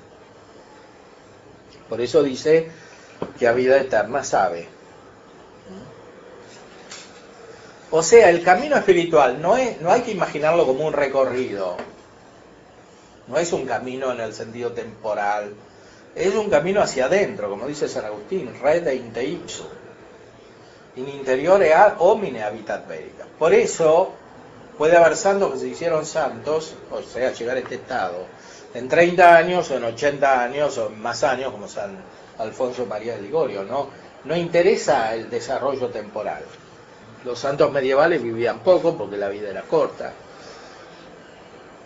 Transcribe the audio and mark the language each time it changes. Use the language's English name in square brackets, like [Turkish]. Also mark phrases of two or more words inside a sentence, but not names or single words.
[Spanish] Por eso dice que a vida eterna sabe. O sea, el camino espiritual no hay que imaginarlo como un recorrido. No es un camino en el sentido temporal. Es un camino hacia adentro, como dice San Agustín, [Latin] rede inte ipsum. In interiore homine habitat veritas. [Spanish] Por eso puede haber santos que se hicieron santos, o sea, llegar a este estado, en 30 años, o en 80 años, o en más años, como San Alfonso María de Ligorio. No interesa el desarrollo temporal. Los santos medievales vivían poco porque la vida era corta.